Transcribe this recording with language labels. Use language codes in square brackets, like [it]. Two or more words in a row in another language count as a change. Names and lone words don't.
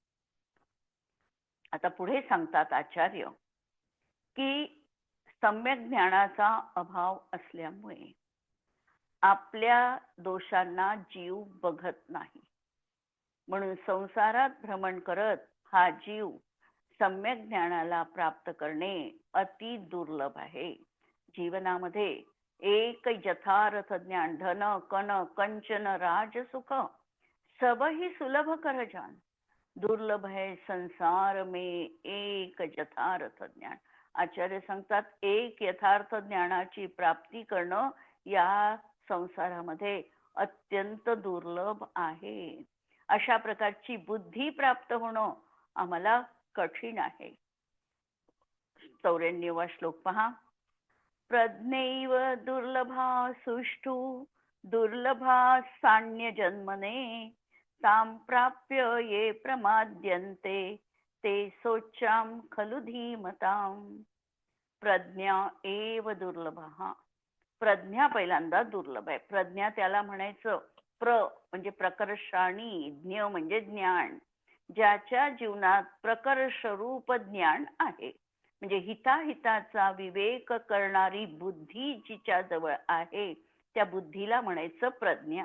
[mr] आता पुढे सांगतात आचार्य की सम्यक ज्ञानाचा अभाव असल्यामुळे आपल्या दोषांना जीव बघत नाही, म्हणून संसारात भ्रमण करत हा जीव सम्यक ज्ञानाला प्राप्त करणे अति दुर्लभ आहे. जीवनामध्ये एक यथार्थ ज्ञान, [hi] धन कन कंचन राज सुख सब ही सुलभ कर जान, दुर्लभ है संसार में एक यथार्थ ज्ञान. [mr] आचार्य सांगतात, एक यथार्थ ज्ञानाची प्राप्ती करणं या संसारामध्ये अत्यंत दुर्लभ आहे. अशा प्रकारची बुद्धी प्राप्त होणं आम्हाला कठीण आहे. 94वा श्लोक पहा. [sa] प्रज्ञैव दुर्लभा सुष्ठु दुर्लभा सान्य जन्मने ताम प्राप्य ये प्रमाद्यन्ते ते सोच्चाम खलु धीमताम. प्रज्ञा एव दुर्लभा. [mr] प्रज्ञा पहिल्यांदा दुर्लभ आहे. प्रज्ञा त्याला म्हणायचं म्हणजे प्रकर्षाणी, ज्ञ म्हणजे ज्ञान. ज्याच्या जीवनात प्रकर्ष रूप ज्ञान आहे, म्हणजे हिताहिताचा विवेक करणारी बुद्धी जिच्या जवळ आहे त्या बुद्धीला म्हणायचं प्रज्ञा.